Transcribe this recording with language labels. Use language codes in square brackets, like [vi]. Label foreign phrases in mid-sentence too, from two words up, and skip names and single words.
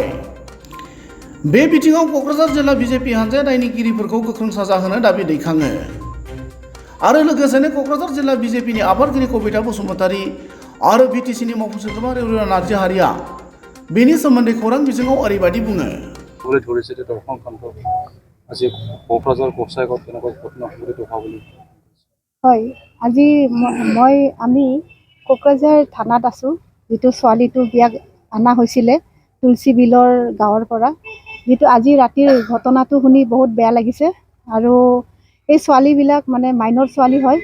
[brx] बे बिथिङाव क'क्राझार जिल्ला बिजेपि हानजाया दायनिगिरिफोरखौ गोख्रों साजा होनो दाबि दैखाङो। आरो लोगोसेनो क'क्राझार जिल्ला बिजेपिनि आफादगिरि कबिता बसुमतारी आरो बिटिसिनि मावफुं सोद्रोमा रेवरिया नार्जारिया बेनि सोमोन्दै खौरां बिजोङाव ओरैबायदि बुङो। [as] क'क्राझार गसाइगाव তেনেকুৱা ঘটনা সংঘটিত হোৱা বুলি হয়, আজি আমি কোকৰাঝাৰ থানাত আছোঁ। যিটো ছোৱালীটো বিয়াক অনা হৈছিলে তুলসীবিলৰ গাঁৱৰ পৰা, যিটো আজি ৰাতিৰ ঘটনাটো শুনি বহুত বেয়া লাগিছে। আৰু এই ছোৱালীবিলাক মানে মাইনৰ ছোৱালী হয়।